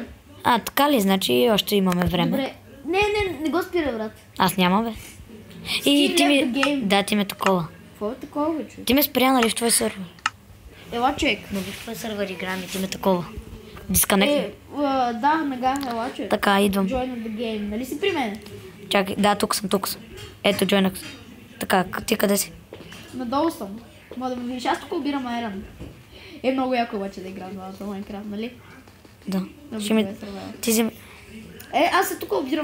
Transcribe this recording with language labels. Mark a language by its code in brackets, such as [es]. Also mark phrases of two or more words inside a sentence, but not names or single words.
[bg] А, така ли? Значи още имаме време. Добре. Не го спира, брат. Аз няма, бе. И ти ми... Да, ти ме такова. Какво е такова, бе, човек? Ти ме спря, нали, в твой сервер? Ела, човек. Но в твой сервер играем и ти ме такова. Дисконект. Да, нага, ела, човек. Така, идвам. [en] Join the game. [bg] Нали си при мен? Чакай, да, тук съм. Ето, джойнах. Така, ти къде си? Надолу съм. Мога да ме видиш. Аз тук обирам айрон. Много яко обаче да играм в Майнкрафт, нали? Да. Много Ще ми... добре сървайвал. Ти си... Аз се тук обирам